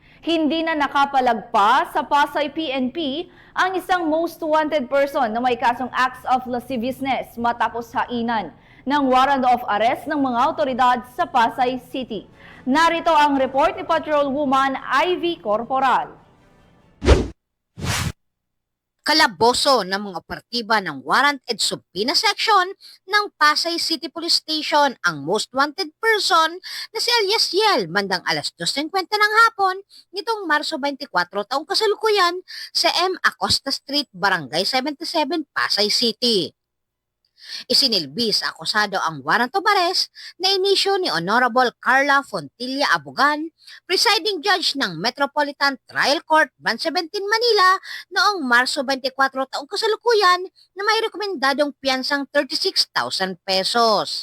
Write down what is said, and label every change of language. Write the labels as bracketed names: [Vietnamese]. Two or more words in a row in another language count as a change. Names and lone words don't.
[Filipino] Hindi na nakapalagpas sa Pasay PNP ang isang [English] most wanted person [Filipino] na may kasong [English] acts of lasciviousness [Filipino] matapos hainan ng [English] warrant of arrest [Filipino] ng mga otoridad sa Pasay City. Narito ang report ni Patrolwoman Ivy Corporal. Kalaboso ng mga operatiba ng Warrant and Subpoena Section ng Pasay City Police Station ang [English] most wanted person [Filipino] na si alias Yel bandang alas 2:50 ng hapon nitong Marso 24 taong kasalukuyan sa M. Acosta Street, Barangay 77, Pasay City. Isinilbi sa akusado ang [English] warrant of arrest [Filipino] na inisyo ni Honorable Carla Fontilla Abogan, [English] presiding judge [Filipino] ng Metropolitan Trial Court, Branch 17, Manila, noong Marso 24 taong kasalukuyan na may rekomendadong piyansang 36,000 pesos.